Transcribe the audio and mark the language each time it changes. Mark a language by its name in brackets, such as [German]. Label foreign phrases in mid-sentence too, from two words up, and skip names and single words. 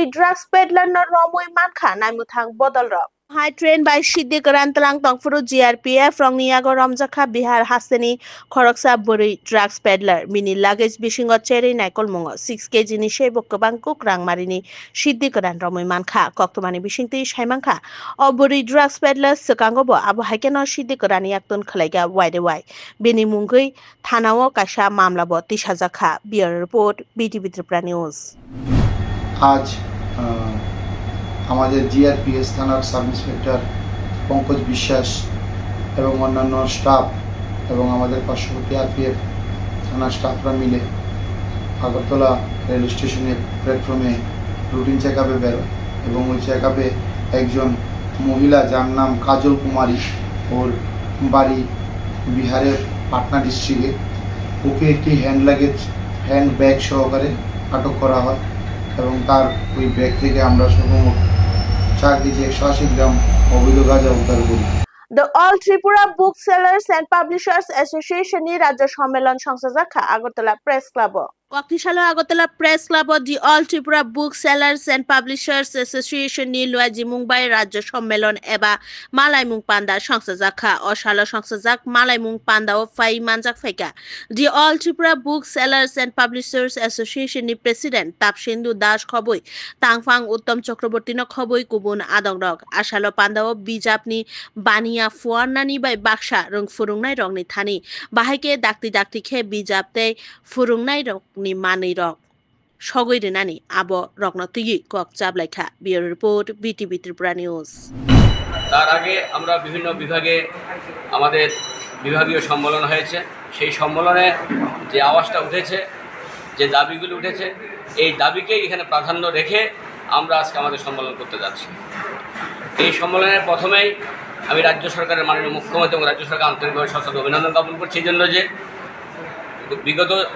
[English] Drugs Peddler [Kok Borok] no Romui Mankha Naimutang Bodolro High train by Shidikaran Talang Tongfuru GRPF from Niago Ramjaka Bihar Hasani Khoroksa Buri [English] Drugs Peddler [Kok Borok] Mini Luggage Bishingo Cherry Naikolmongo 6 kg ni Shebo Kabangkuk Rang Marini Shidikaran Romui Mankha Koktumani Bishingti Shaimanka Buri [English] Drugs Peddler [Kok Borok] Sekangobo Abu Hakeno Shidikaran Yaktun Khalega Wide Wide Bini Mungui Thanao Kasha Mamlabo Tishazaka [English] Bureau Report [Kok Borok] BTV Tripura News [Bangla] आज আমাদের জিআরপিএস থানার [English] sub inspector [Bangla] পঙ্কজ বিশ্বাস এবং অন্যান্য স্টাফ এবং আমাদের পার্শ্ববর্তী আরপিএফ থানার স্টাফরা মিলে আগরতলা রেল স্টেশনে প্ল্যাটফর্মে [English] routine checkup [Bangla] বেরোয় এবং ওই চেকআপে একজন মহিলা যার নাম কাজল কুমারী ওর বাড়ি বিহারের পাটনা ডিস্ট্রিক্টে ওকে একটি [English] hand bag [Bangla] সহকারে আটক করা হয় এবং তার ওই ব্যাগ থেকে আমরা সর্বমোট 4 কেজি 180 গ্রাম অবৈধ গাঁজা উদ্ধার করি। [Kok Borok] The All Tripura Booksellers and Publishers Association ni Rajya Sammelon Songsajaka Agartala Press Club Koktishala Agartala Press Club The All Tripura Booksellers and Publishers Association ni Luaji Mumbai Rajya Sammelon eba Malaimung Panda Songsajaka Oshalo Songsajak Malaimung Panda o Fai Manjak Faika The All Tripura Booksellers and Publishers Association ni President Tapshindu Das Khoboi Tangfang Uttom Chakraborty no Khoboi Kubun Adongrok Ashalo Panda o Bijapni Bani Fuanani by Baksha Rung Furungnai Rongni Thani Bahake Dakti Khe Bijapte Furungnai Rongni Mani Rok Shogoi Renani Abo Rognotigi Kok Jablaikha [English] Bureau Report [Kok Borok] BTV Tripura News [Bangla] তার আগে আমরা বিভিন্ন বিভাগে আমাদের বিভাগীয় সম্মেলন হয়েছে সেই সম্মেলনে যে আওয়াজটা উঠেছে যে দাবিগুলো উঠেছে এই দাবিকেই এখানে প্রাধান্য রেখে আমরা আজকে আমাদের সম্মেলন করতে যাচ্ছি এই সম্মেলনের প্রথমেই আমি রাজ্য সরকারের মাননীয় মুখ্যমন্ত্রী এবং রাজ্য সরকার আন্তরিকভাবে সশ্রদ্ধ অভিনন্দন জ্ঞাপন করছি এই জন্য যে বিগত